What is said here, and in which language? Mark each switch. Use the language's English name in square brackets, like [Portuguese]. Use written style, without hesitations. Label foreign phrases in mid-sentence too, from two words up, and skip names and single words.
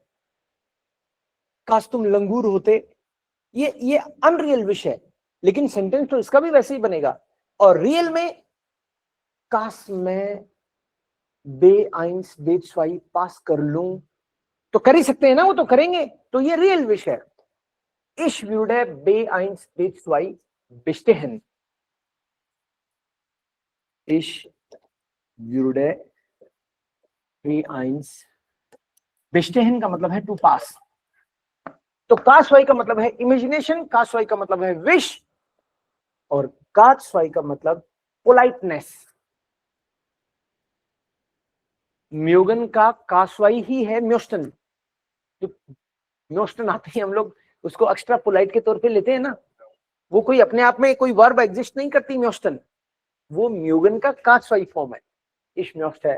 [Hindi] काश तुम लंगूर होते, ये अनरियल विश है, लेकिन सेंटेंस तो इसका भी वैसे ही बनेगा। और रियल में काश मैं बे-1 बे-2 पास कर लूं, तो कर ही सकते हैं ना, वो तो करेंगे, तो ये रियल विश है। [German] Ich würde B1 B2 bestehen। Ich würde B1 bestehen [Hindi] का मतलब है [English] to pass. [Hindi] तो कासवाई का मतलब है इमेजिनेशन, कासवाई का मतलब है विश, और कासवाई का मतलब पोलाइटनेस। म्योगन का कासवाई ही है म्योस्टन। जो म्योस्टन आते हैं हम लोग उसको एक्स्ट्रा पोलाइट के तौर पे लेते हैं ना, वो कोई अपने आप में कोई वर्ब एग्जिस्ट नहीं करती म्योस्टन, वो म्यूगन का कास्वाई फॉर्म है, इश म्योस्ट है।